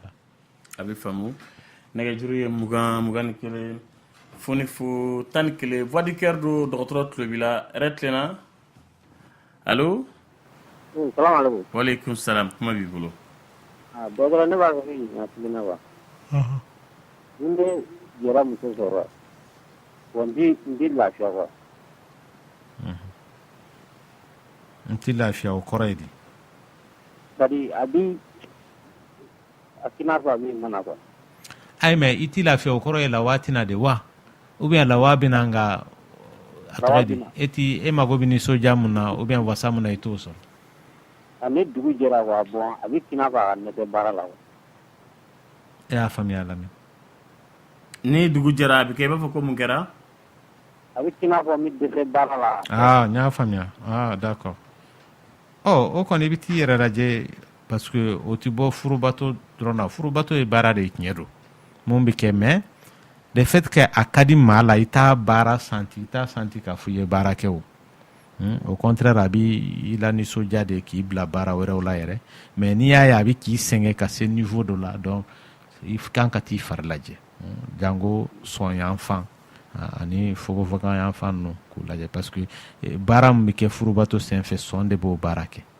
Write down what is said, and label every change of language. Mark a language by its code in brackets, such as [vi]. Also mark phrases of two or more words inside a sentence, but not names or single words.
[bm] a bɛ faamu nɛgɛjuru ye 21 foni fu 11 [fr] voix du cœur [bm] do dɔgɔtɔrɔ tulo b'i la yɛrɛ tilenna allo [ar] السلام عليكم وعليكم السلام [bm] kuma b'i bolo dɔgɔtɔrɔ ne b'a fɛ k'i ɲininka na wa ni bɛ yɛrɛ muso sɔrɔ wa n tɛ lafiya quoi n tɛ lafiya o kɔrɔ ye di c'est-à-dire a bɛ a k'i n'a fɔ a bɛ mana quoi ayi mais i tɛ lafiya o kɔrɔ ye lawa tɛna de wa [fr] ou bien [bm] lawa bɛna nka a tɔgɔ di e mago bɛ nisɔndiya mun na [fr] ou bien [bm] wasa mun na i t'o sɔrɔ ani dugu jɛra wa bon a bɛ k'i n'a fɔ a ne tɛ baara la wa e y'a faamuya lamɛn ni dugu jɛra a bɛ kɛ i b'a fɔ ko mun kɛra a bɛ k'i n'a fɔ n bɛ dɛsɛ baara la n y'a faamuya d'accord o kɔni i bɛ t'i yɛrɛ lajɛ [fr] parce que [bm] o tɛ bɔ furubato dɔrɔn na furubato ye baara de ye tiɲɛ don mun bɛ kɛ mais [fr] le fait que [bm] a ka di maa la i t'a baara santi i t'a santi k'a fɔ i ye baara kɛ o [fr] au contraire [bm] a bɛ i la nisɔndiya de k'i bila baara wɛrɛw la yɛrɛ mais n'i y'a ye a bɛ k'i sɛgɛn ka se niveau dɔ la donc i kan ka t'i fari lajɛ jango sɔn yan fan ani fogofokan yan fan ninnu k'u lajɛ [fr] parce que [bm] baara min bɛ kɛ furubato senfɛ sɔn de b'o baara kɛ